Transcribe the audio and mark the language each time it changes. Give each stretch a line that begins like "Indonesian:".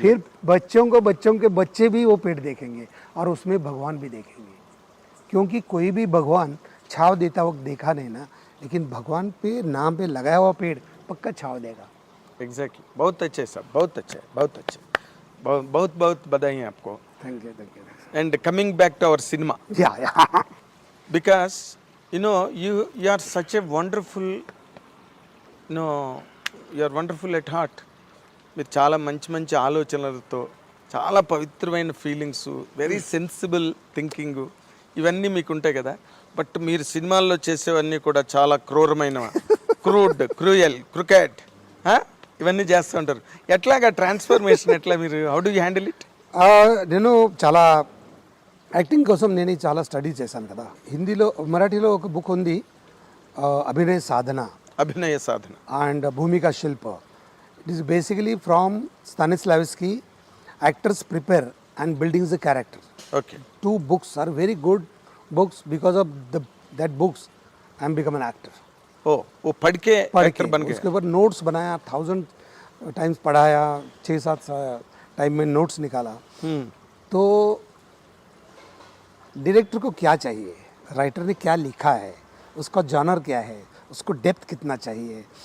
Hindi: फिर बच्चों के बच्चे भी वो पेड़ देखेंगे और उसमें भगवान भी देखेंगे। क्योंकि कोई भी भगवान छाव देता वक्त देखा नहीं ना, लेकिन भगवान पे नाम पे लगाया हुआ पेड़ पक्का छाव देगा।
English: Exactly.
Hindi: बहुत अच्छे सब, बहुत अच्छे, बहुत अच्छे, बहुत बहुत बधाई है आपको।
English: Thank you. And coming back to our cinema, Yeah. because you are such a wonderful, you are wonderful at heart.
Telugu: మీరు చాలా మంచి ఆలోచనలతో, చాలా పవిత్రమైన ఫీలింగ్స్,
English: very sensible thinking,
Telugu: ఇవన్నీ మీకు ఉంటాయి కదా. బట్ మీరు సినిమాల్లో చేసేవన్నీ కూడా చాలా క్రూయల్, క్రికెట్ ఇవన్నీ చేస్తూ ఉంటారు. ఎట్లాగా ట్రాన్స్ఫర్మేషన్ ఎట్లా మీరు
English: How do you handle it?
Telugu: నేను చాలా యాక్టింగ్ కోసం నేను చాలా స్టడీ చేశాను కదా. హిందీలో, మరాఠీలో ఒక బుక్ ఉంది, అభినయ సాధన and Bhumika Shilpa.
English: It is basically from Stanislavski, actors prepare and building the character. Okay. 2 books are very good books. Because of that books I am become an actor.
Hindi: वो पढ़ के एक्टर बन गए. उसके ऊपर नोट्स बनाया, 1000 टाइम्स पढ़ाया, 6-7 टाइम में नोट्स निकाला. तो डायरेक्टर को क्या चाहिए, राइटर ने क्या लिखा है, उसका जॉनर क्या है, उसको डेप्थ कितना चाहिए.